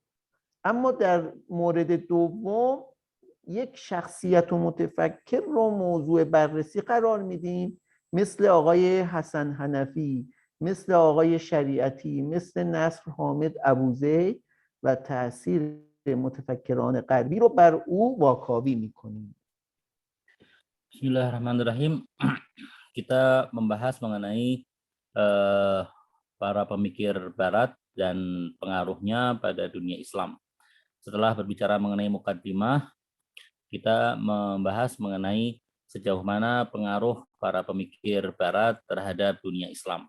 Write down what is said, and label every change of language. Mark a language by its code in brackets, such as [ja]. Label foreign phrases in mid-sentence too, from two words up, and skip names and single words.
[fa] اما در مورد دوم یک شخصیت و متفکر رو موضوع بررسی قرار میدیم، مثل آقای حسن حنفی، مثل آقای شریعتی، مثل نصر حامد ابوزید و تأثیر متفکران غربی رو بر او واکاوی میکنیم. [id] Bismillahirrahmanirrahim. Kita membahas mengenai para pemikir Barat dan pengaruhnya pada dunia Islam. Setelah berbicara mengenai mukaddimah, kita membahas mengenai sejauh mana pengaruh para pemikir Barat terhadap dunia Islam.